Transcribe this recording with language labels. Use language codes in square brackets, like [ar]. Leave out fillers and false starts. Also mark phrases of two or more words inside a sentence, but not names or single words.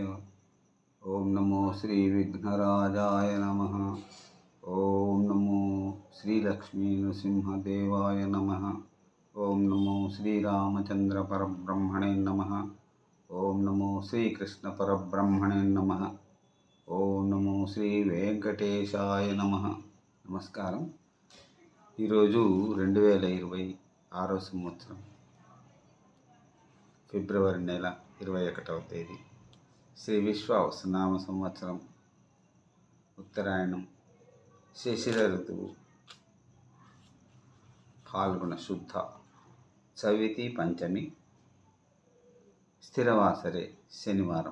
[sa] ओम नमो श्री विघ्नराजाय नमः। ओम नमो श्री लक्ष्मी नृसिंहदेवाय नमः। ओम नमो श्री रामचंद्र परब्रह्मणे नमः। ओम नमो श्री कृष्ण परब्रह्मणे नमः। ओम नमो श्री వెంకటేశాయ నమః। [te] నమస్కారం। ఈరోజు 2026 సంవత్సరం ఫిబ్రవరి నెల 21వ తేదీ, శ్రీ విశ్వావసునామ సంవత్సరం, ఉత్తరాయణం, శిశిర ఋతువు, ఫాల్గుణ శుద్ధ చవితి పంచమి, స్థిరవాసరే శనివారం.